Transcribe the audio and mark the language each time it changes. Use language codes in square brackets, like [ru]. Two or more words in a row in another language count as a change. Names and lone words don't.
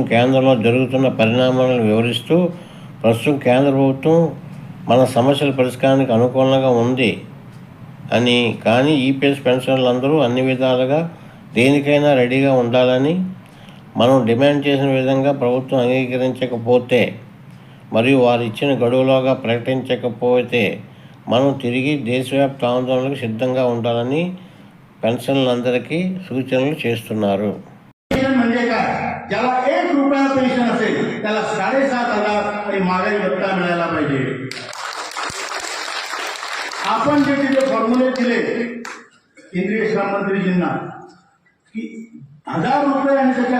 [te] కేంద్రంలో జరుగుతున్న పరిణామాలను వివరిస్తూ, ప్రస్తుతం కేంద్ర ప్రభుత్వం మన సమస్యల పరిష్కారానికి అనుకూలంగా ఉంది అని, కానీ ఈపీఎస్ పెన్షన్లందరూ అన్ని విధాలుగా దేనికైనా రెడీగా ఉండాలని, మనం డిమాండ్ చేసిన విధంగా ప్రభుత్వం అంగీకరించకపోతే మరియు వారు ఇచ్చిన గడువులోగా ప్రకటించకపోతే మనం తిరిగి దేశవ్యాప్త ఆందోళనకు సిద్ధంగా ఉండాలని పెన్షన్లందరికీ సూచనలు చేస్తున్నారు. [mr] म्हणजे काय, ज्याला 1 रुपया पेन्शन असेल त्याला 7,500 आणि महागाई भत्ता मिळायला पाहिजे. आपण जे तिथे फॉर्म्युले दिले केंद्रीय श्रम मंत्रीजींना की 1,000 रुपये आणि त्याच्या